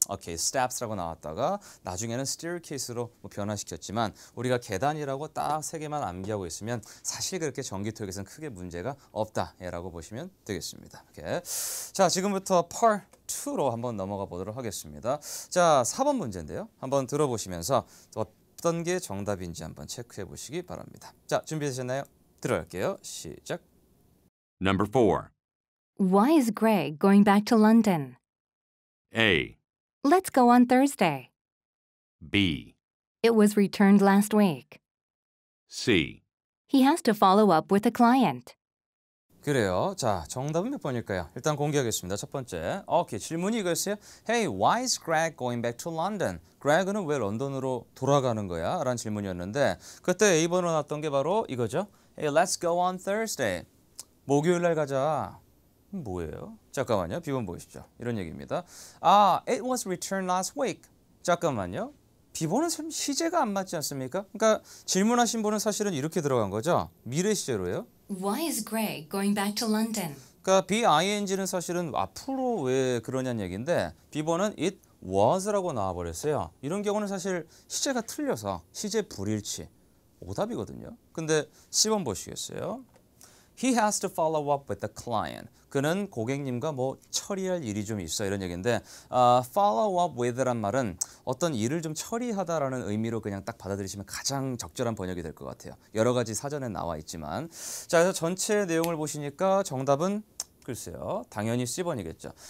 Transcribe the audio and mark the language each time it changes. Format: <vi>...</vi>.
<ko>오케이, steps라고 나왔다가 나중에는 staircase로 뭐 변화시켰지만 우리가 계단이라고 딱 세 개만 암기하고 있으면 사실 그렇게 전기토익에서는 크게 문제가 없다라고 보시면 되겠습니다. 오케이. 자, 지금부터 Part 2로 한번 넘어가 보도록 하겠습니다. 자, 4번 문제인데요. 한번 들어보시면서 어떤 게 정답인지 한번 체크해 보시기 바랍니다. 자, 준비되셨나요? 들어갈게요. 시작.</ko> <en>Number 4. Why is Greg going back to London? A. Let's go on Thursday. B. It was returned last week. C. He has to follow up with a client.</en> <ko>그래요. 자, 정답은 몇 번일까요? 일단 공개하겠습니다. 첫 번째. 오케이, 질문이 이거였어요.</ko> <en>Hey, why is Greg going back to London?</en> <ko>Greg는 왜 런던으로 돌아가는 거야? 라는 질문이었는데 그때 A번으로 나왔던 게 바로 이거죠.</ko> <en>Hey, let's go on Thursday.</en> <ko>목요일 날 가자. 뭐예요? 잠깐만요. B번 보시죠. 이런 얘기입니다.</ko> <en>아, it was returned last week.</en> <ko>잠깐만요. B번은 참 시제가 안 맞지 않습니까? 그러니까 질문하신 분은 사실은 이렇게 들어간 거죠. 미래 시제로요.</ko> <en>Why is Greg going back to London?</en> <ko>그러니까 BING는 사실은 앞으로 왜 그러냐는 얘기인데 B번은 it was라고 나와버렸어요. 이런 경우는 사실 시제가 틀려서 시제 불일치. 오답이거든요. 근데 C번 보시겠어요?</ko> <en>He has to follow up with the client.</en> <ko>그는 고객님과 뭐 처리할 일이 좀 있어 이런 얘기인데 follow up with란 말은 어떤 일을 좀 처리하다라는 의미로 그냥 딱 받아들이시면 가장 적절한 번역이 될 것 같아요. 여러 가지 사전에 나와 있지만 자, 그래서 전체 내용을 보시니까 정답은 글쎄요. 당연히 C번이겠죠.</ko>